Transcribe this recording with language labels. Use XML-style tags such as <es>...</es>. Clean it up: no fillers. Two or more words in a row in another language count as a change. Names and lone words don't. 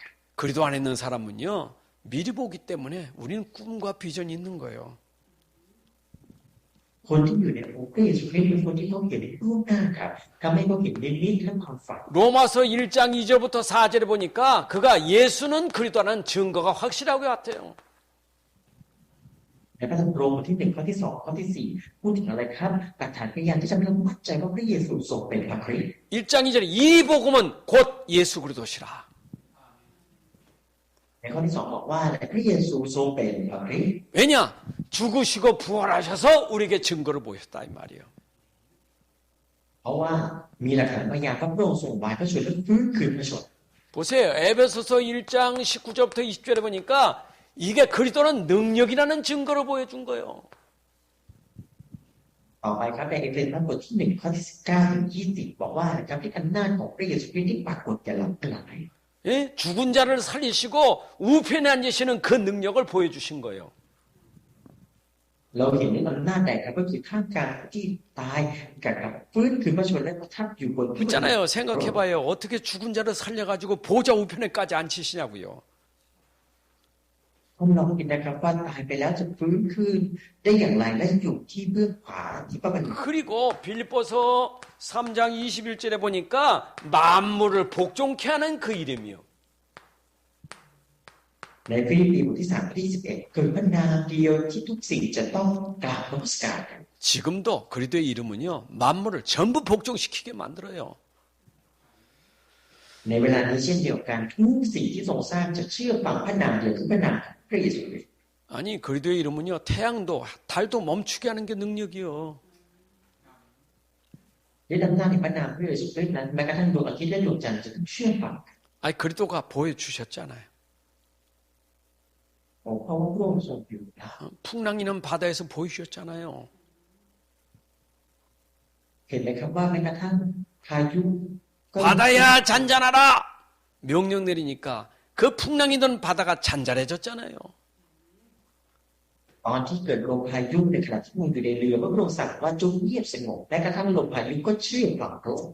<ko>그리도 안에 있는 사람은요, 미리 보기 때문에 우리는 꿈과 비전이 있는 거예요.</ko> <th>คนที่อยู่ในองค์พระเยซูคริสต์เป็นคนที่เขาเห็นล่วงหน้าครับทำให้เขาเห็นฤทธิ์และความฝัน</th> <ko>로마서 1장 2절부터 4절에 보니까 그가 예수는 그리스도라는 증거가 확실하게 같아요.</ko> <th>ในพระธรรมโรมบทที่ 1 ข้อที่ 2 ข้อที่ 4 พูดถึงอะไรครับหลักฐานพยานที่ทำให้เรามั่นใจว่าพระเยซูทรงเป็นพระคริสต์</th> <ko>1장 2절에 이 복음은 곧 예수 그리스도시라.</ko> <th>ในข้อที่ 2 บอกว่าและพระเยซูทรงเป็นพระคริสต์</th> <ko>왜냐? 죽으시고 부활하셔서 우리에게 증거를 보였다 이 말이에요.</ko> <th>เพราะว่ามีหลักฐานพยานว่าพระองค์ทรงไว้พระชนและฟื้นคืนพระชน</th> <ko>보세요. 에베소서 1장 19절부터 20절에 보니까 이게 그리스도는 능력이라는 증거를 보여준 거예요.</ko> <th>ต่อไปครับในเอเฟซัสบทที่ 1 ข้อที่ 19 ถึง 20 บอกว่านะครับที่อำนาจของพระเยซูคริสต์ที่ปรากฏแก่เราทั้งหลาย</th> <ko>예? 죽은 자를 살리시고 우편에 앉으시는 그 능력을 보여주신 거예요.</ko> <th>เราเห็นในอำนาจใดครับก็คือท่ามกลางที่ตายกับฟื้นคืนพระชนและประทับอยู่บนที่</th> <ko>있잖아요. 생각해봐요. 어떻게 죽은 자를 살려가지고 보좌 우편에까지 앉히시냐고요.</ko> <th>พวกเราคิดนะครับว่าตายไปแล้วจะฟื้นคืนได้อย่างไรและอยู่ที่เบื้องขวาที่พระบัณฑิต</th> <ko>그리고 빌립보서 3장 21절에 보니까 만물을 복종케 하는 그 이름이요.</ko> <th>ในฟิลิปปีบทที่ 3 ข้อที่ 21 เกิดพระนามเดียวที่ทุกสิ่งจะต้องกราบนมัสการกัน</th> <ko>지금도 그리스도의 이름은요. 만물을 전부 복종시키게 만들어요.</ko> <th>ในเวลานี้เช่นเดียวกันทุกสิ่งที่ทรงสร้างจะเชื่อฟังพระนามเดียวคือพระนามของพระเยซูคริสต์</th> <ko>아니 그리스도의 이름은요. 태양도 달도 멈추게 하는 게 능력이요.</ko> <th>ด้วยอำนาจในพระนามพระเยซูคริสต์นั้นแม้กระทั่งดวงอาทิตย์และดวงจันทร์จะต้องเชื่อฟัง</th> <ko>아니 그리스도가 보여주셨잖아요.</ko> <th>เพราะว่าพระองค์ทรงอยู่แล้ว</th> <ko>풍랑이는 바다에서 보여주셨잖아요.</ko> <th>เห็นไหมครับว่าแม้กระทั่งพายุก็</th> <ko>바다야 잔잔하라 명령 내리니까 그 풍랑이던 바다가 잔잔해졌잖아요.</ko> <th>ตอนที่เกิดลมพายุในขณะที่มันอยู่ในเรือพระองค์สั่งว่าจงเงียบสงบแม้กระทั่งลมพายุก็เชื่อฟังพระองค์</th>